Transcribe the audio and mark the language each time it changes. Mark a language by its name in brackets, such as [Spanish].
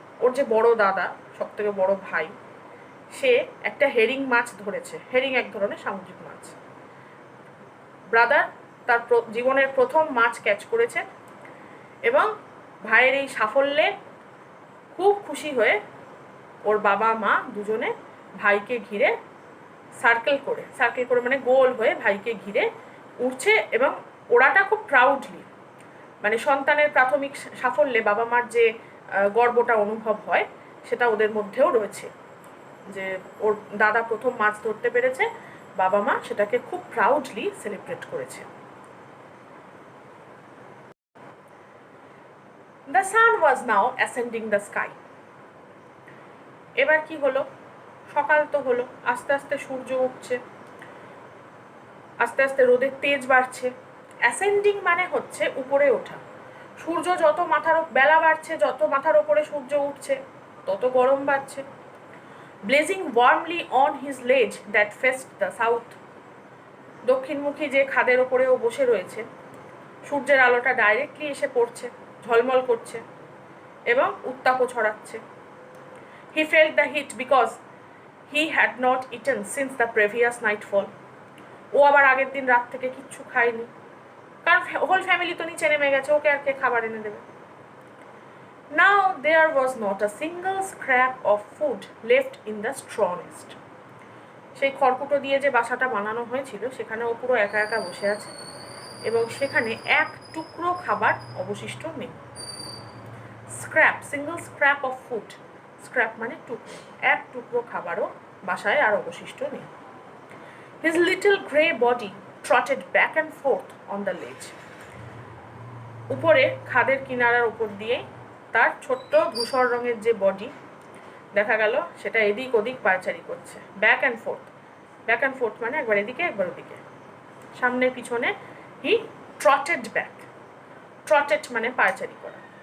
[Bangla] ওর যে বড় দাদা, সব থেকে বড় ভাই, সে একটা হেরিং মাছ ধরেছে। হেরিং এক ধরনের সামুদ্রিক মাছ। ব্রাদার তার জীবনের প্রথম মাছ ক্যাচ করেছে এবং ভাইয়ের এই সাফল্যে খুব খুশি হয়ে ওর বাবা মা দুজনে ভাইকে ঘিরে সার্কেল করে মানে গোল হয়ে ভাইকে ঘিরে উঠছে এবং ওরাটা খুব প্রাউডলি, মানে সন্তানের প্রাথমিক সাফল্যে বাবা মার যে গর্বটা অনুভব হয় সেটা ওদের মধ্যেও রয়েছে, যে ওর দাদা প্রথম মাছ ধরতে পেরেছে, বাবা মা সেটাকে খুব প্রাউডলি সেলিব্রেট করেছে। [English] The sun was now ascending the sky. [Bangla] এবার কি হলো, সকাল তো হলো, আস্তে আস্তে সূর্য উঠছে, আস্তে আস্তে রোদের তেজ বাড়ছে। অ্যাসেন্ডিং মানে হচ্ছে উপরে ওঠা। সূর্য যত বেলা বাড়ছে, যত মাথার ওপরে সূর্য উঠছে, তত গরম বাড়ছে। [English] blazing warmly on his ledge that faced the south, [Bangla] দক্ষিণমুখী যে খাদের ওপরে ও বসে রয়েছে, সূর্যের আলোটা ডাইরেক্টলি এসে পড়ছে, ঝলমল করছে এবং উত্তাপও ছড়াচ্ছে। [English] He felt the heat because he had not eaten since the previous nightfall. [Bangla] ও আবার আগের দিন রাত থেকে কিচ্ছু খায়নি, কারণ হোল ফ্যামিলি তো নিচে নেমে গেছে, ওকে আর কে খাবার এনে দেবে। [English] Now there was not a single scrap of food left in the straw nest. [Bangla] সেই খড়কুটো দিয়ে যে বাসাটা বানানো হয়েছিল সেখানে ও পুরো একা একা বসে আছে এবং সেখানে এক টুকরো খাবার অবশিষ্ট নেই। [English] scrap, single scrap of food, [Bangla] scrap মানে টুকরো, এক টুকরো খাবারও বাসায় আর অবশিষ্ট নেই। [English] His little grey body trotted back and forth on the ledge. [Bangla] উপরে খাদের কিনারার উপর দিয়ে তার ছোট্ট ধূসর রঙের যে বডি দেখা গেল সেটা এদিক ওদিক পায়চারি করছে। [English] back and forth [Bangla] মানে একবার এদিকে একবার ওদিকে, সামনে পিছনে। [English] he trotted back, [Bangla] ট্রটেড মানে পায়চারি করা।